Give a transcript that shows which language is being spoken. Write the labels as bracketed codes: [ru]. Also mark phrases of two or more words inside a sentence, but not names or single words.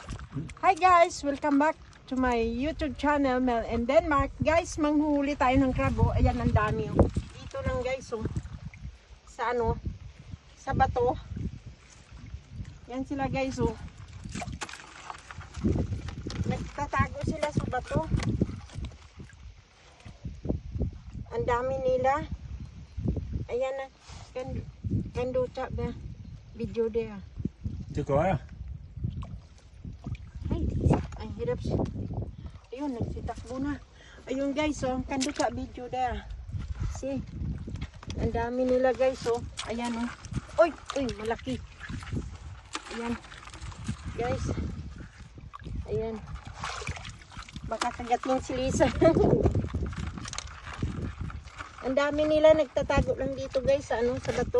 [en] Hi guys, welcome back to my YouTube channel, Mel and Denmark. [tl] Guys, manghuhuli tayo ng krabo. Ayan, ang dami. Oh. Dito lang guys, oh. Sa ano? Sa bato. Yan sila guys, oh. Nagtatago sila sa bato. Ang dami nila. Ayan na. [da] Kan du tage med video der. Det gør jeg. [tl] Ay, hirap siya. Ayun, nagsitakbo na. Ayun guys, oh, kando ka video there. See? Ang dami nila guys, oh. Ayan, oh. Uy, malaki. Ayan. Guys. Ayan. Baka kagatin si Lisa. Ang dami nila nagtatago lang dito guys, sa ano, sa bato.